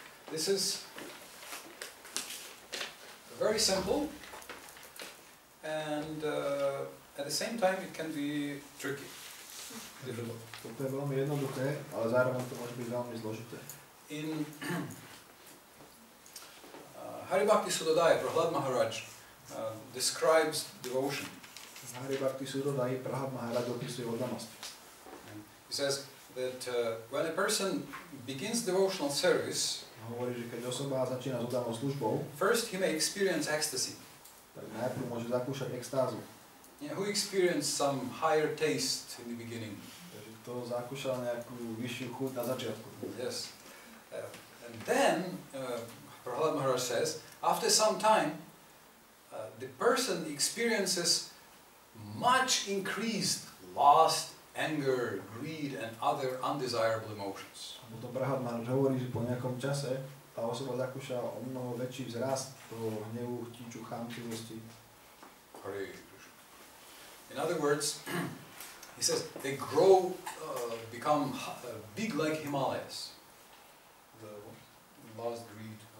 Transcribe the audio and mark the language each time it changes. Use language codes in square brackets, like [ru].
[en] This is very simple, and at the same time it can be tricky. Difficult. [sk] Toto je veľmi jednoduché, ale zároveň to môže byť veľmi zložité. [en] In Hare Bhakti Sudodaya, Prahlad Maharaj describes devotion. [sk] Hare Bhakti Sudodaya, Prahlad Maharaj opisuje oddanosť. [en] He says that when a person begins devotional service, [sk] Hovorí, že keď osoba začína s oddanou službou, [en] first he may experience ecstasy. [sk] tak najprv môže zakúšať extázu. [en] Yeah, who experienced some higher taste in the beginning? [sk] Takže to zakúšal nejakú vyššiu chuť na začiatku. [en] Yes. And then Prahlad Maharaj says, after some time, the person experiences much increased lust, anger, greed, and other undesirable emotions. [sk] A potom Prahlad Maharaj hovorí, že po nejakom čase tá osoba zakúša o mnoho väčší vzrast toho hnevu, chtíču, chamtivosti. [sa] Hare Krishna. [en] In other words, he says they grow, become big like Himalayas. The lust, greed.